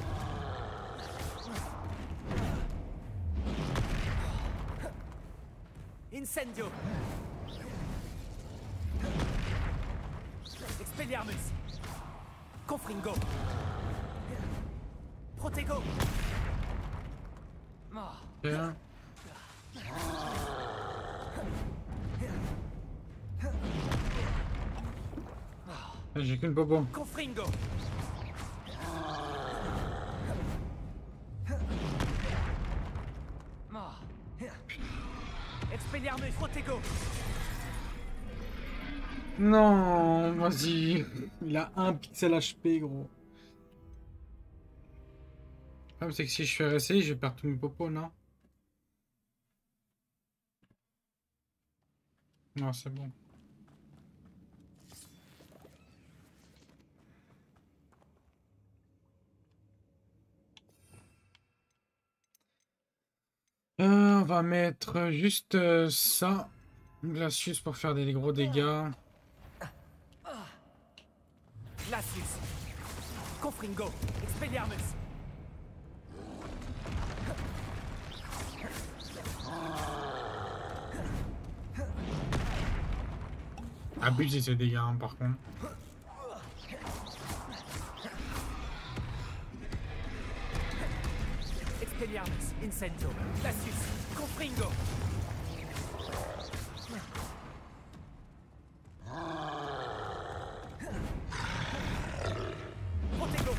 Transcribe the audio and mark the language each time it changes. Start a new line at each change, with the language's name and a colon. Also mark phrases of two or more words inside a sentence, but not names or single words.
French: Incendio. Expelliarmus. Confringo. Protego. Bien. J'ai qu'une popo. Confringo. Expelliarmus Protego. Non, vas-y. Il a 1 pixel HP, gros. Le problème, c'est que si je fais RSI, je vais perdre tous mes popos, non? Non, c'est bon. On va mettre juste ça. Glacius pour faire des gros dégâts. Glacius. Confringo. Expelliarmus. Abusé ces dégâts, hein, par contre. Expelliarmus. Incendio. Glacius. Confringo. Protego.